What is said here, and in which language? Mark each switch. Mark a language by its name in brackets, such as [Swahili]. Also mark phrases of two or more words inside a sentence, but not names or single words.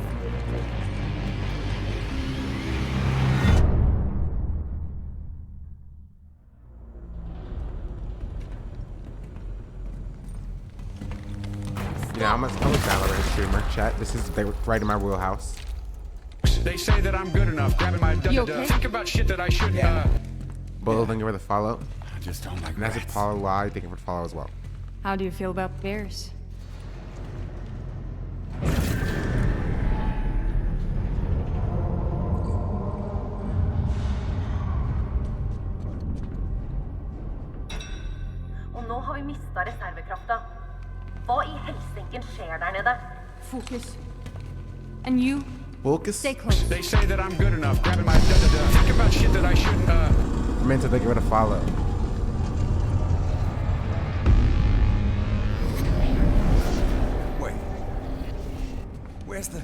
[English] Yeah, I'm a Valorant streamer. Chat. This is right in my wheelhouse. They say that I'm good enough, grabbing my okay? Think about shit that I shouldn't. Bullet, thank you for the follow. I just don't like And that's a rats. Paulo Lie, thank you for the follow as well. How do you feel about bears? [Norwegian] Og nå har vi mistet reservekrafta. Hva I helsinken skjer der nede? [English] Focus. And you, Focus. stay close. They say that I'm good enough, grabbing my Think about shit that I shouldn't. Meant to thank you for the follow. Wait. Where's the...